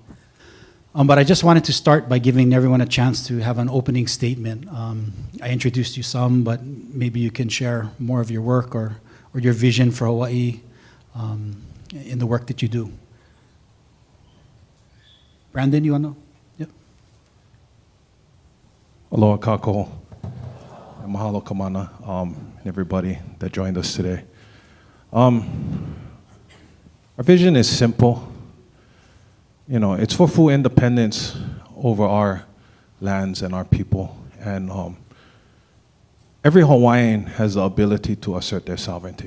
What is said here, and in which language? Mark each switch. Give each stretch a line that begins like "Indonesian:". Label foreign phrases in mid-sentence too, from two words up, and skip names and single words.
English: But I just wanted to start by giving everyone a chance to have an opening statement. I introduced you some, but maybe you can share more of your work or your vision for Hawaii in the work that you do. Brandon, you want to? Yep.
Hawaiian: Aloha kākou. Mahalo kamana,
English: and everybody that joined us today. Our vision is simple. It's for full independence over our lands and our people. And every Hawaiian has the ability to assert their sovereignty.